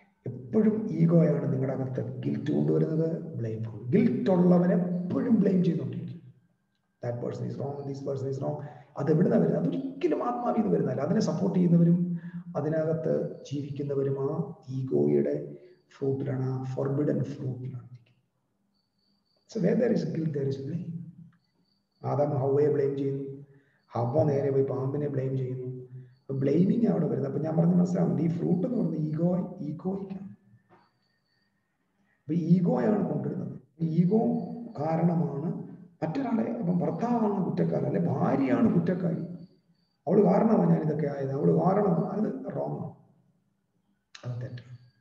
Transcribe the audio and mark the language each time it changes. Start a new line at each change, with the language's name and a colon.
Malayalam: എപ്പോഴും ഈഗോയാണ് നിങ്ങളുടെ അകത്ത് ഗിൽറ്റ് കൊണ്ടുവരുന്നത്, ബ്ലെയിം. ഗിൽറ്റ് ഉള്ളവൻ എപ്പോഴും ബ്ലെയിം ചെയ്തുകൊണ്ടിരിക്കും.
English: that person is wrong,
Malayalam: this person is wrong. അത് എവിടുന്നാ വരുന്നത്? അതൊരിക്കലും ആത്മാവിൽ നിന്ന് വരുന്നതല്ല. അതിനെ സപ്പോർട്ട് ചെയ്യുന്നവരും അതിനകത്ത് ജീവിക്കുന്നവരും ആ ഈഗോയുടെ ഫ്രൂട്ടിലാണ്, ആ forbidden ഫ്രൂട്ടിലാണ്.
English: So where there is guilt, there is blame.
Malayalam: Adam ഹവ്വയെ blame ചെയ്യുന്നു, ഹവ്വ നേരെ പോയി പാമ്പിനെ ബ്ലെയിം ചെയ്യുന്നു. അപ്പൊ ബ്ലെയിമിങ് അവിടെ വരുന്നത്. അപ്പൊ ഞാൻ പറഞ്ഞ മനസ്സിലാവുന്നത് ഈ ഫ്രൂട്ട് എന്ന് പറയുന്നത് ഈഗോയ്ക്കാണ്. അപ്പൊ ഈഗോയാണ് കൊണ്ടുവരുന്നത്. ഈഗോ കാരണമാണ് മറ്റൊരാളെ, ഇപ്പം ഭർത്താവാണ് കുറ്റക്കാരൻ, അല്ലെ ഭാര്യയാണ് കുറ്റക്കാരി, അവള് കാരണമാണ് ഞാൻ ഇതൊക്കെ ആയത്, അവള് കാരണമാണ്, അത് റോങ് ആണ്, അത് തെറ്റാണ്.